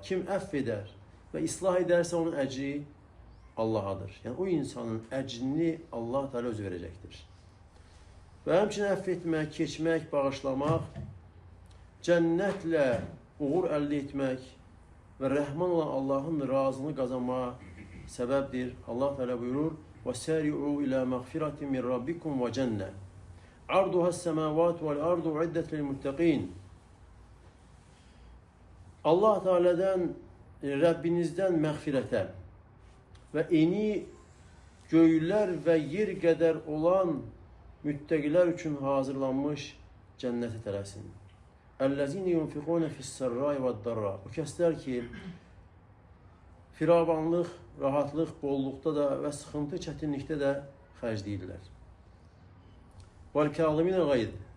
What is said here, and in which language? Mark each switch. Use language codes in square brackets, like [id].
[az] Kim əff edər və islah edərsə onun əcri Allahadır. Yəni o insanın əcrini Allah Teala özü verəcəkdir. Və həmçinin əff etmək, keçmək, bağışlamaq, cənnətlə uğur əldə etmək və rəhman olan Allahın razını qazanmağa səbəbdir. Allah Teala buyurur [ar] وَسَارِعُوا إِلَى مَغْفِرَةٍ مِنْ رَبِّكُمْ وَجَنَّةٍ عَرْضُهَا السَّمَاوَاتُ وَالْأَرْضُ عِدَّةٌ لِلْمُتَّقِينَ. [az] Allah Teala'dan, Rəbbinizdən məğfirətə və eni göylər və yer qədər olan müttəqilər üçün hazırlanmış cənnətə tələsin. [ar] Əl-ləzine yunfiqune fis-sərrai vəd-darra. [az] O kəslər ki, firavanlıq, rahatlıq, bolluqda da və sıxıntı, çətinlikdə də xərcləyirlər. [ar] Vəl-kəziminə qayz.